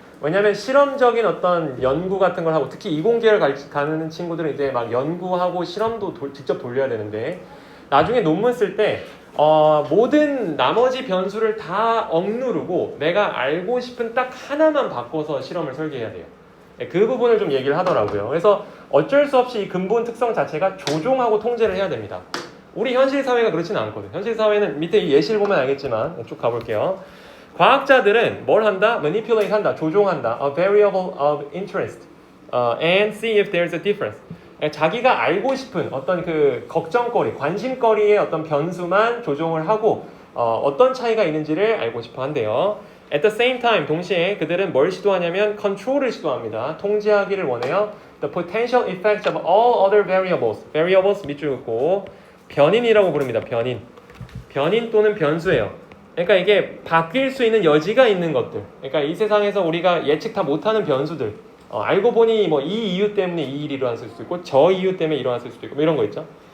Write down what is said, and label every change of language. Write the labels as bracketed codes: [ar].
[ko] 왜냐면 실험적인 어떤 연구 같은 걸 하고, 특히 이공계열 가는 친구들은 이제 막 연구하고 실험도 직접 돌려야 되는데, 나중에 논문 쓸 때 모든 나머지 변수를 다 억누르고 내가 알고 싶은 딱 하나만 바꿔서 실험을 설계해야 돼요. 그 부분을 좀 얘기를 하더라고요. 그래서 어쩔 수 없이 이 근본 특성 자체가 조종하고 통제를 해야 됩니다. 우리 현실 사회가 그렇지는 않거든. 현실 사회는 밑에 이 예시를 보면 알겠지만 쭉 가볼게요. 과학자들은 뭘 한다? manipulate 한다, 조종한다. [en] A variable of interest and see if there's a difference. [ko] 자기가 알고 싶은 어떤 그 걱정거리, 관심거리의 어떤 변수만 조종을 하고 어떤 차이가 있는지를 알고 싶어 한대요. [en] At the same time, [ko] 동시에 그들은 뭘 시도하냐면 control을 시도합니다. 통제하기를 원해요. [en] The potential effects of all other variables. [ko] variables 밑줄 긋고 변인이라고 부릅니다. 변인 또는 변수예요. 그러니까 이게 바뀔 수 있는 여지가 있는 것들. 그러니까 이 세상에서 우리가 예측 다 못하는 변수들. 알고 보니 뭐 이 이유 때문에 이 일이 일어났을 수도 있고 저 이유 때문에 일어났을 수도 있고 뭐 이런 거 있죠.